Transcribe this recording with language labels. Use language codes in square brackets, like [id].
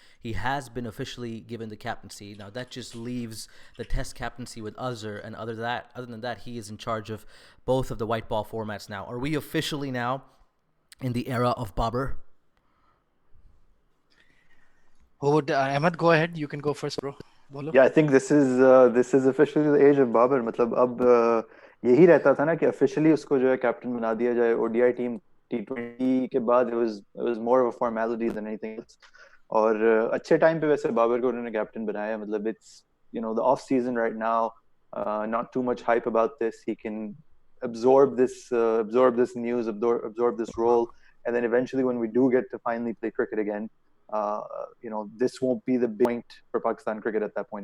[en] He has been officially given the captaincy. Now that just leaves the test captaincy with Azhar, and other than that, he is in charge of both of the white ball formats now. Are we officially now in the era of Babar? Who would Ahmed, go ahead. You can go first, bro. Bolo. Yeah, I think this is officially the age of Babar. [hi] मतलब अब यही रहता था ना कि officially उसको जो है कैप्टन बना दिया जाए ODI टीम T20 के बाद [en] it was more of a formality than anything else. [hi] और अच्छे टाइम पे वैसे बाबर को उन्होंने कैप्टन बनाया. [en] मतलब it's the off season right now, not too much hype about this. He can absorb this news, absorb this role, and then eventually when we do get to finally play cricket again, this won't be the big point for Pakistan cricket at that point.